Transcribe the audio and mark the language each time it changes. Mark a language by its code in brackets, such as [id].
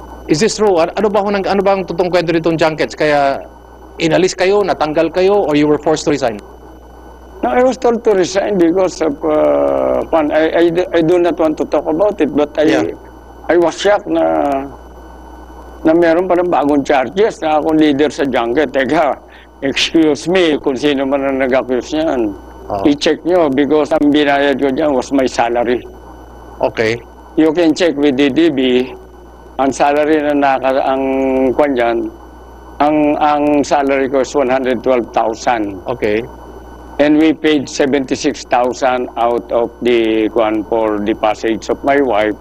[tl] Is this true? Ano bang totoong kwento nitong junkets? Kaya inalis kayo, natanggal kayo, or you were forced to resign? [en] No, I was told to resign because of I do not want to talk about it, but I was shocked na meron pa ng bagong charges na akong leader sa junket. [tl] Teka, excuse me kung sino man ang nag-accuse niyan. I-check nyo because ang binayad ko dyan was my salary. [en] Okay. [tl] You can check with DDB, ang salary na ang kwan dyan, ang salary ko is 112,000. [en] Okay. And we paid 76,000 out of the kwan for the passage of my wife.